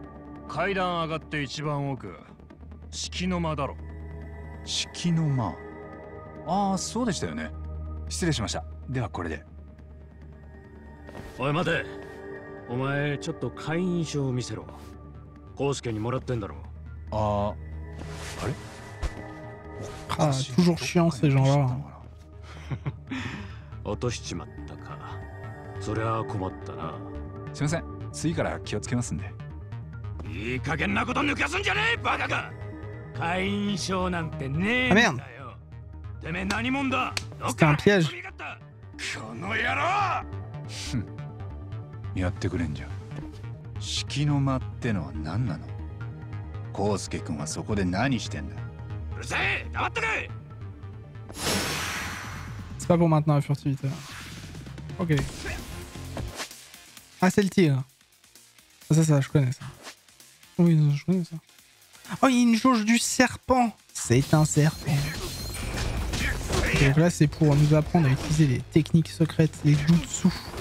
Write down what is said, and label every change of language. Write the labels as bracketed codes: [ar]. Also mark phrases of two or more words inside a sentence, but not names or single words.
[ja] 階段上がって一番奥、敷の間だろ。敷の間。ああ、そうでしたよね。失礼しました。ではこれで。おい待て。お前ちょっと会員証を見せろ。康介にもらってんだろ。ああ、あれ？ [fr] Ah, toujours chiant ces gens-là. [ja] 落としちまったか。そりゃ困ったな。すいません。次から気をつけますんで。いい加減なこと抜かすんじゃねえバカが。会員証なんてねえんだよ。てめえ何者だ。 [fr] C'était un piège. [ja] この野郎。やってくれんじゃん。敷の間ってのは何なの？康介君はそこで何してんだ？うるせえ、黙ってけ。 [fr] C'est pas pour maintenant la furtivité. Ok. Ah, c'est le tigre. Ça, je connais ça. Oui, je connais ça. Oh, il y a une jauge du serpent. C'est un serpent. Okay, donc là, c'est pour nous apprendre à utiliser les techniques secrètes, les jutsu.